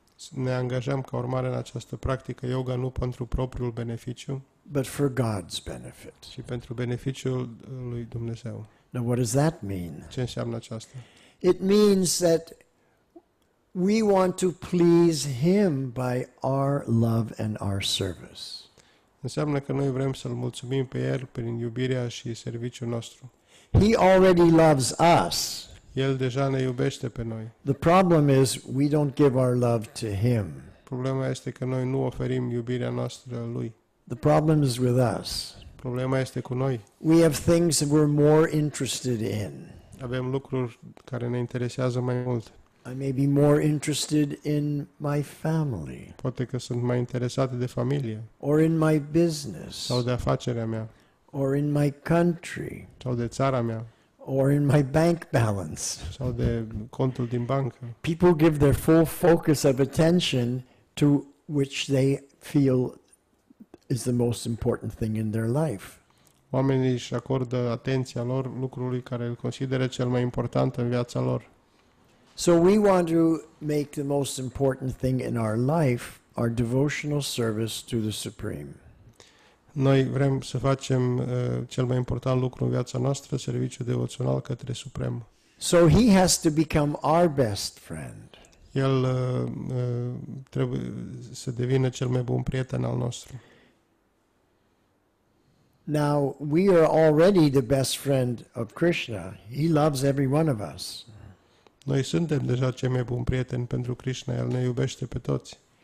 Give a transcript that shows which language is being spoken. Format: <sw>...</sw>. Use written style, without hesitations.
<ro>Ne angajăm ca urmare în această practică yoga nu pentru propriul beneficiu,</ro> <en>but for God's benefit.</en> <ro>ci pentru beneficiul lui Dumnezeu.</ro> <en>Now, what does that mean?</en> <ro>Ce înseamnă aceasta?</ro> <en>It means that we want to please Him by our love and our service.</en> <ro>Înseamnă că noi vrem să-L mulțumim pe El prin iubirea și serviciul nostru.</ro> <en>He already loves us.</en> <ro>El deja ne iubește pe noi.</ro> <en>The problem is we don't give our love to Him.</en> <ro>Problema este că noi nu oferim iubirea noastră Lui.</ro> <en>The problem is with us.</en> <ro>Problema este cu noi.</ro> <en>We have things that we're more interested in.</en> <ro>Avem lucruri care ne interesează mai mult.</ro> <en>I may be more interested in my family</en> <ro>Poate că sunt mai interesate de familie</ro> <en>or in my business</en> <ro>sau de afacerea mea</ro> <en>or in my country</en> <ro>sau de țara mea</ro> <en>or in my bank balance.</en> <ro>sau de contul din bancă.</ro> <en>People give their full focus of attention to which they feel is the most important thing in their life.</en> <ro>Oamenii își acordă atenția lor lucrului care îl consideră cel mai important în viața lor.</ro> <en>So we want to make the most important thing in our life our devotional service to the Supreme.</en> <ro>Noi vrem să facem cel mai important lucru în viața noastră, serviciul devoțional către Suprem.</ro> <en>So he has to become our best friend.</en> <ro>El trebuie să devină cel mai bun prieten al nostru.</ro> <en>Now, we are already the best friend of Krishna. He loves every one of us.</en> <ro>Noi suntem deja cei mai buni prieteni pentru Krishna, El ne iubește pe toți.</ro>